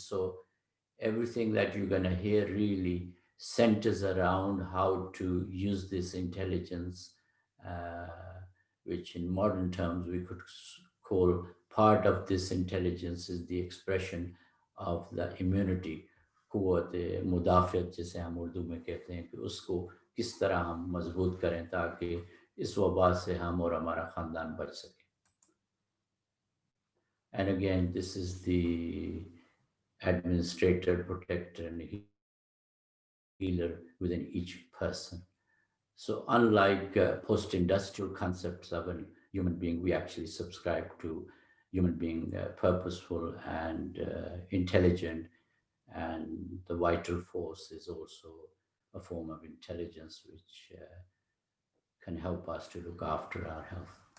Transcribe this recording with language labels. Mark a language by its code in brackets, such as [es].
[en] So everything that you're going to hear really centers around how to use this intelligence, which in modern terms we could call part of this intelligence is the expression of the immunity. [hi] क़ुव्वत मुदाफ़ियत जिसे हम उर्दू में कहते हैं कि उसको किस तरह हम मजबूत करें ताकि इस वबा से हम और हमारा ख़ानदान बच सके. [en] And again, this is the administrator, protector, and healer within each person. So unlike post-industrial concepts of a human being, we actually subscribe to human being purposeful and intelligent, and the vital force is also a form of intelligence which can help us to look after our health.